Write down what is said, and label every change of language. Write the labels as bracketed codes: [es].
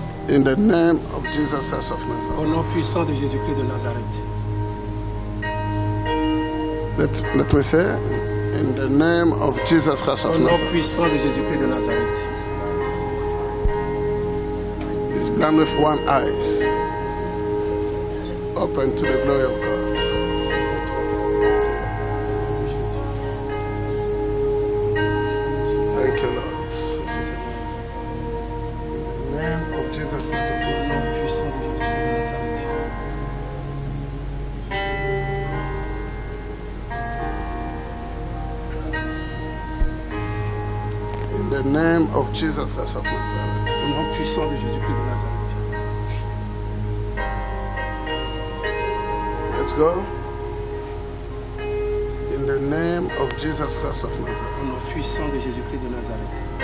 [en] In the name of Jesus Christ of [fr] Au [en] Nazareth. [fr] nom puissant de Jésus-Christ de Nazareth. [en] Let me say, in the name of Jesus Christ of [fr] Au nom [en] Nazareth. [fr] puissant de Jésus-Christ de Nazareth. [en] He's blind with one eye. Open to the glory of God. Thank you, Lord. In the name of Jesus Christ of [fr] Au nom puissant de Jésus-Christ de Nazareth. [en] In the name of Jesus Christ of Nazareth. [fr] Au nom puissant de Jésus-Christ de Nazareth. [en] Let's go. In the name of Jesus Christ of Nazareth. [fr] Au nom puissant de Jésus-Christ de Nazareth.